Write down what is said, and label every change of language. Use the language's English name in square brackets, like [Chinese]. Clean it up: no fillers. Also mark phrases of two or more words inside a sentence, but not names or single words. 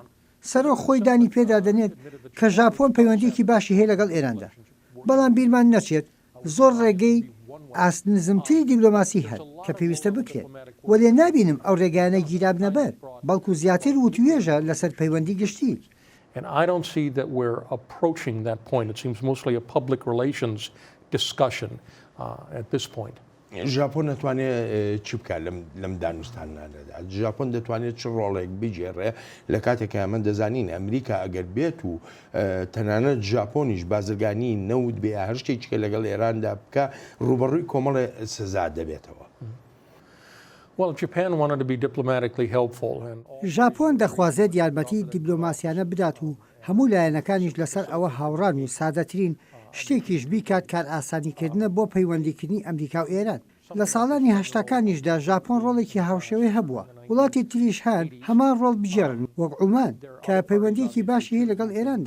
[Central Kurdish] سەرۆک خۆی دانی پێدا دەنێت کە ژاپۆن پەیوەندیەکی باشی هەیە لەگەڵ ئێراندا، بەڵام بیرمان نەچێت زۆر ڕێگەی ئاستنزمتری دیبلۆماسی هەن کە پێویستە بکرێت، وەلێ نابینم ئەو ڕێگانە گیراب نەبەر بەڵکو زیاتر وتوێژە لەسەر پەیوەندی گشتی. [English] And I don't see that we're approaching that point. It seems mostly a public relations discussion at this point. [Central Kurdish] ژاپۆن دەتوانێت چی بکات لەم دانوستانانەدا؟ ژاپۆن دەتوانێت چ ڕۆڵێک بجێڕێ لە کاتێکە ئەمە دەزانین ئەمریکا ئەگەر بێت و تەنانەت ژاپۆنیش بازرگانی نەوت بێ هەر شتێکیکە لەگەڵ ئێراندا بکە ڕوبەڕووی کۆمەڵێ سزا دەبێتەوە. [English] Well, Japan wanted to be diplomatically helpful. [Central Kurdish] ژاپۆن دەخوازێت یارمەتی دیبلۆماسیانە بدات و هەموو لایەنەکانیش لەسەر ئەوە هاوڕان و سادەترین شتێکیش بیکات کار ئاسانیکردنە بۆ پەیوەندیکردنی ئەمریکا و ئێران. لە ساڵانی هەشتاکانیشدا ژاپۆن ڕۆڵێکی هاوشێوەی هەبووە. وڵاتی تریش هەن هەمان ڕۆڵ بجێڕن وەک عومان کە پەیوەندیەکی باشی هەیە لەگەڵ ئێراندا.